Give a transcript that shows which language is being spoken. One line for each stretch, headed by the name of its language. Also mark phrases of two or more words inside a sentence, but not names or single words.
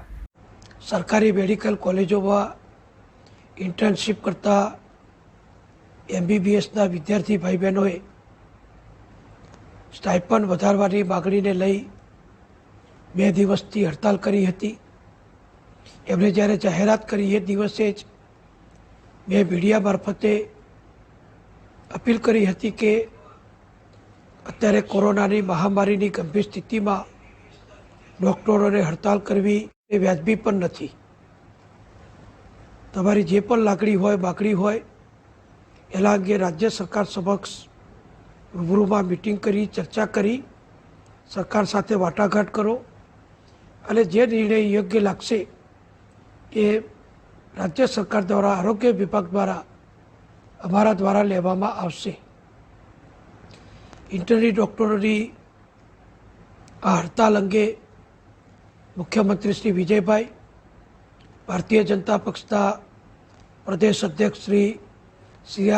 Gujarati: સરકારી મેડિકલ કૉલેજોમાં ઇન્ટર્નશીપ કરતા એમબીબીએસના વિદ્યાર્થી ભાઈ બહેનો સ્ટાઇપન વધારવાની માગણીને લઈ 2 દિવસથી હડતાલ કરી હતી। એમણે જ્યારે જાહેરાત કરી એ દિવસે જ મેં મીડિયા માર્ફતે અપીલ કરી હતી કે અત્યારે કોરોનાની મહામારીની ગંભીર સ્થિતિમાં ડૉક્ટરો હડતાલ કરવી એ વ્યાજબી પણ નથી। તમારી જે પણ લાગણી હોય માગણી હોય એના અંગે રાજ્ય સરકાર સમક્ષ રૂબરૂમાં મીટિંગ કરી ચર્ચા કરી સરકાર સાથે વાટાઘાટ કરો અને જે નિર્ણય યોગ્ય લાગશે એ રાજ્ય સરકાર દ્વારા આરોગ્ય વિભાગ દ્વારા અમારા દ્વારા લેવામાં આવશે. ઇન્ટર્ની ડૉક્ટરોની આ હડતાલ અંગે મુખ્યમંત્રી શ્રી વિજયભાઈ, ભારતીય જનતા પક્ષના પ્રદેશ અધ્યક્ષ શ્રી સી.આર.